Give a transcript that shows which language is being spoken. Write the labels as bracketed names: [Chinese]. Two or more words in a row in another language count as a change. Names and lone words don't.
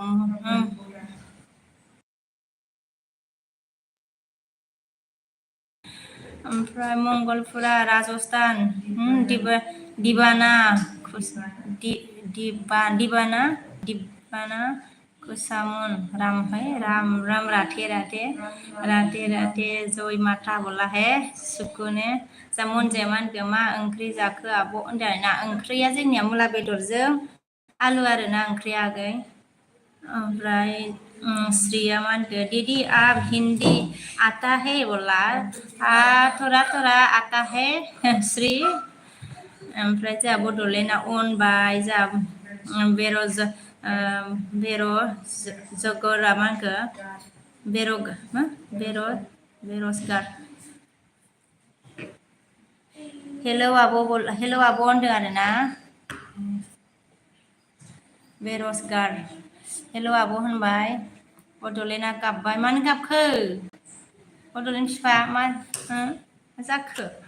[Hindi] ओमफ्राय मंगलपुरा राजस्थान दिबाना कुसामन राम राधे राधे जय माता बोला है [Bodo] सुकुने जामन जेमान मा ओंख्रि जाखो आब' होनदों आरोना ओंख्रिया जोंनिया मुला बेदरजों आलु आरोना ओंख्रिया आगै ओमफ्राय श्रीया मा होनखो [Hindi] दीदी आप हिंदी आता है [Bodo] बोला थोड़ा आता है श्री ओमफ्राय जोंहा बड'लेण्डआ अन बाय जोंहा जगरा मा होनखो बेरजगार हेलौ आब' होनदों आरोना बेरजगार हेलौ आब' होनबाय बड'लेण्डआ गाबबाय मानो गाबखो बड'लेण्ड फिफा मा जाखो